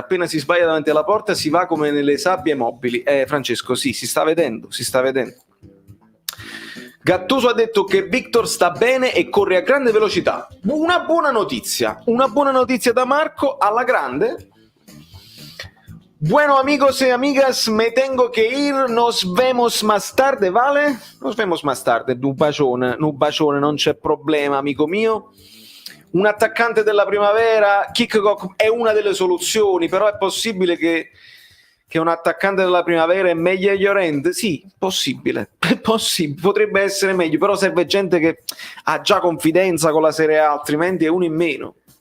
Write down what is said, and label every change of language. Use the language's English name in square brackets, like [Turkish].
[Italian] Appena si sbaglia davanti alla porta si va come nelle sabbie mobili. Francesco, sì, si sta vedendo. Gattuso ha detto che Victor sta bene e corre a grande velocità. Una buona notizia da Marco, alla grande. [Spanish] Bueno, amigos y amigas, me tengo que ir, nos vemos más tarde, ¿vale? Nos vemos más tarde, [Italian] un bacione, non c'è problema, amico mio. Un attaccante della primavera, Kikok è una delle soluzioni, però è possibile che un attaccante della primavera è meglio Llorente? Sì, possibile, potrebbe essere meglio, però serve gente che ha già confidenza con la Serie A, altrimenti è uno in meno.